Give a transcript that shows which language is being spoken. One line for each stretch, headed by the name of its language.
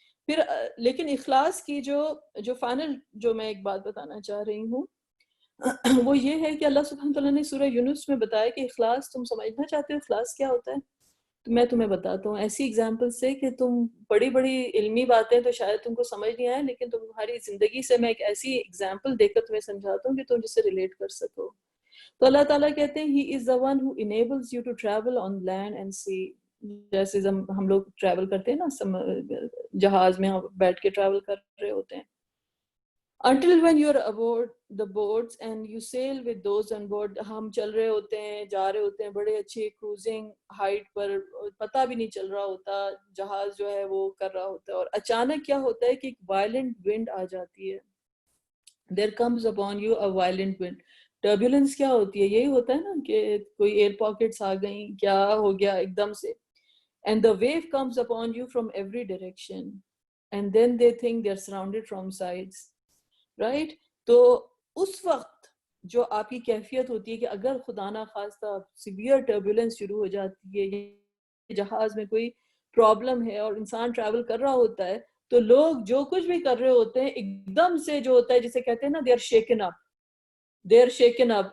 Urdu: پھر لیکن اخلاص کی جو فائنل جو میں ایک بات بتانا چاہ رہی ہوں وہ یہ ہے کہ اللہ سبحانہ تعالیٰ نے سورہ یونس میں بتایا کہ اخلاص، تم سمجھنا چاہتے ہو اخلاص کیا ہوتا ہے؟ تو میں تمہیں بتاتا ہوں ایسی اگزامپل سے کہ تم بڑی بڑی علمی باتیں تو شاید تم کو سمجھ نہیں آئے، لیکن تمہاری زندگی سے میں ایک ایسی اگزامپل دے کر تمہیں سمجھاتا ہوں کہ تم جس سے ریلیٹ کر سکو. تو اللہ تعالیٰ کہتے ہیں
English: He is the one who enables you to travel on land and sea.
Urdu: جیسے ہم لوگ ٹریول کرتے ہیں نا، جہاز میں بیٹھ کے ٹریول کر رہے ہوتے ہیں.
English: Until when you're aboard the boats and you sail with those on board.
Urdu: ہم چل رہے ہوتے ہیں، جا رہے ہوتے ہیں بڑے اچھے کروزنگ ہائٹ پر، پتہ بھی نہیں چل رہا ہوتا جہاز جو ہے وہ کر رہا ہوتا ہے، اور اچانک کیا ہوتا ہے کہ ایک وائلنٹ ونڈ آ جاتی ہے.
English: There comes upon you a violent wind.
Urdu: ٹربیولنس کیا ہوتی ہے؟ یہی ہوتا ہے نا کہ کوئی ایئر پاکٹس آ گئیں، کیا ہو گیا ایک دم سے.
English: And the wave comes upon you from every direction and then they think they're surrounded from sides.
Urdu: Right? تو اس وقت جو آپ کی کیفیت ہوتی ہے کہ اگر خدا نہ خواستہ سیویئر ٹربیولنس شروع ہو جاتی ہے، جہاز میں کوئی پرابلم ہے اور انسان ٹریول کر رہا ہوتا ہے، تو لوگ جو کچھ بھی کر رہے ہوتے ہیں ایک دم سے جو ہوتا ہے جسے کہتے ہیں نا
English: They are shaken up.